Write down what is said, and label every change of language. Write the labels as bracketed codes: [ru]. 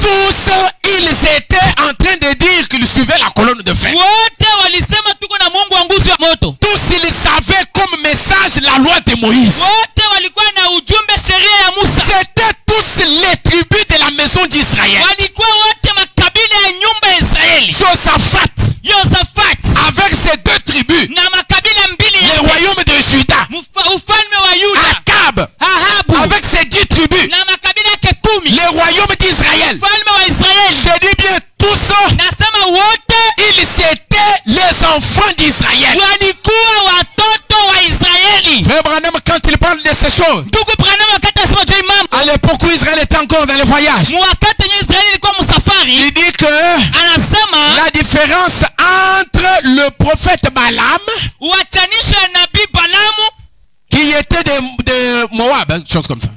[fr] Tous ils étaient en train de dire qu'ils suivaient la colonne de feu. [sw] Wote walisema tuko na Mungu wa nguzo ya moto. [fr] Tous ils savaient comme message la loi de Moïse. [sw] Wote walikuwa na ujumbe sheria ya Musa. [fr] C'était tous les tribus de la maison d'Israël. [sw] Walikuwa wote makabila ya nyumba ya Israeli. [fr] Josaphat, [sw] Yosafat [fr] avec ses deux tribus, [sw] na makabila mbili [fr] les [sw] ya [fr] royaumes de Juda, [sw] ufalme wa Yuda. [fr] Akab, [sw] Ahabu [fr] avec ses 10 tribus, [sw] na makabila yake 10. [fr] les royaumes d'Israël. [sw] Ufalme wa Israeli. [fr] Je dis bien tous, [sw] Nasema wote [fr] ils étaient les enfants d'Israël. [sw] walikuwa watoto wa Israeli. [fr] Frère Branham, quand il parle de ces choses, [sw] Ndugu Branham wakati anasema juu imam, [fr] à l'époque où Israël était encore dans le voyage, [sw] wakati yenye Israeli ilikuwa msafari, [fr] il dit que [sw] anasema [fr] la différence entre le prophète Balaam, [sw] uachanisho ya nabii Balamu [fr] qui était de Moab, hein, chose comme ça,